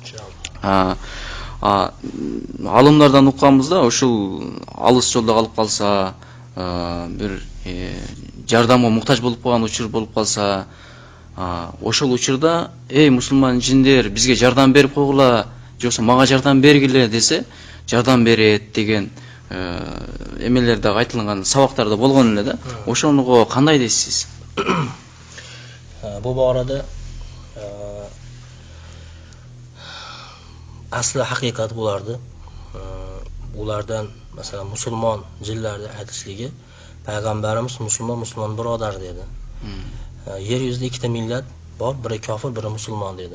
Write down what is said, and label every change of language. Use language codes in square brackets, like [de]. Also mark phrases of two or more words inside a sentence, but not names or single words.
[ky] Алымдардан укканбызда ушул алыс жолдо калып калса, бир жардамга муктаж болуп калган учур болуп калса, ошол учурда эй мусулман жиндер бизге жардам берип койгула, жоксо мага жардам бергиле десе, жардам берет деген эмелерде айтылган сабактарда болгон эле да. Ошоного кандай дейсиз? [uz] Bu borada asli haqiqat bo'lardi. Ulardan masalan musulmon jinlarni aytishligi, payg'ambarimiz musulmon birodar dedi. Yer yuzida ikkita millat bor, biri kofir, biri musulmon dedi.